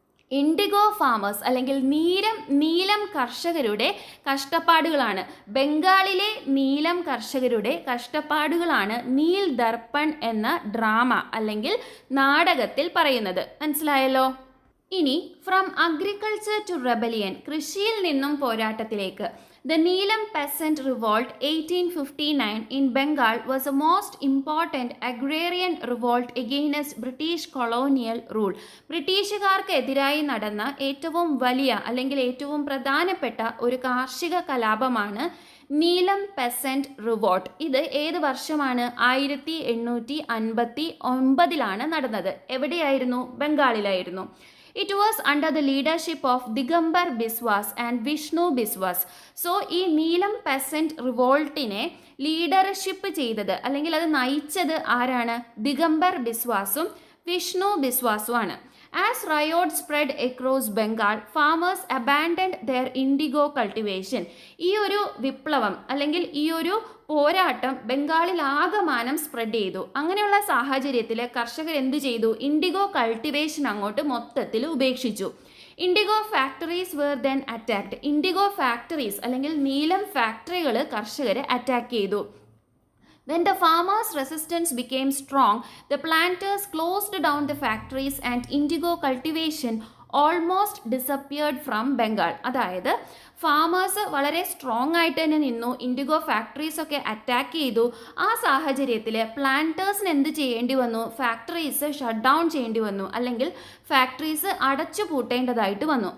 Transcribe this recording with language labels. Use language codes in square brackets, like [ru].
[ml] IndiGo farmers അല്ലെങ്കിൽ നീലം കർഷകരുടെ കഷ്ടപ്പാടുകളാണ്. ബംഗാളിലെ നീലം കർഷകരുടെ കഷ്ടപ്പാടുകളാണ് നീൽ ദർപ്പൺ എന്ന ഡ്രാമ അല്ലെങ്കിൽ നാടകത്തിൽ പറയുന്നത്. മനസ്സിലായല്ലോ. ഇനി [en] from agriculture to rebellion, [ml] കൃഷിയിൽ നിന്നും പോരാട്ടത്തിലേക്ക്. [en] The Neelam Peasant Revolt 1859 in Bengal was the most important agrarian revolt against British colonial rule. [ml] ബ്രിട്ടീഷുകാർക്ക് എതിരായി നടന്ന ഏറ്റവും വലിയ അല്ലെങ്കിൽ ഏറ്റവും പ്രധാനപ്പെട്ട ഒരു കാർഷിക കലാപമാണ് നീലം പെസന്റ് റിവോൾട്ട്. ഇത് ഏത് വർഷമാണ്? 1859 നടന്നത്. എവിടെയായിരുന്നു? ബംഗാളിലായിരുന്നു. [en] It was under the leadership of Digambar Biswas and Vishnu Biswas. [ml] So ഈ നീലം പെസന്റ് റിവോൾട്ടിനെ ലീഡർഷിപ്പ് ചെയ്തത് അല്ലെങ്കിൽ അത് നയിച്ചത് ആരാണ്? Digambar ബിസ്വാസും Vishnu ബിസ്വാസുമാണ്. [en] As riot spread across Bengal, farmers abandoned their indigo cultivation. [ml] ഈ ഒരു വിപ്ലവം അല്ലെങ്കിൽ ഈ ഒരു പോരാട്ടം ബംഗാളിൽ ആകമാനം സ്പ്രെഡ് ചെയ്തു. അങ്ങനെയുള്ള സാഹചര്യത്തിൽ കർഷകർ എന്ത് ചെയ്തു? ഇൻഡിഗോ കൾട്ടിവേഷൻ അങ്ങോട്ട് മൊത്തത്തിൽ ഉപേക്ഷിച്ചു. [en] Indigo factories were then attacked. [ml] IndiGo factories അല്ലെങ്കിൽ നീലം ഫാക്ടറികൾ കർഷകരെ അറ്റാക്ക് ചെയ്തു. [en] When the farmers' resistance became strong, the planters closed down the factories and indigo cultivation almost disappeared from Bengal. [ml] അതായത് ഫാമേഴ്സ് വളരെ സ്ട്രോങ് ആയിട്ട് തന്നെ നിന്നു, ഇൻഡിഗോ ഫാക്ടറീസ് ഒക്കെ അറ്റാക്ക് ചെയ്തു. ആ സാഹചര്യത്തിൽ പ്ലാന്റേഴ്സിന് എന്ത് ചെയ്യേണ്ടി വന്നു? ഫാക്ടറീസ് ഷട്ട് ഡൗൺ ചെയ്യേണ്ടി വന്നു, അല്ലെങ്കിൽ ഫാക്ടറീസ് അടച്ചു പൂട്ടേണ്ടതായിട്ട് വന്നു.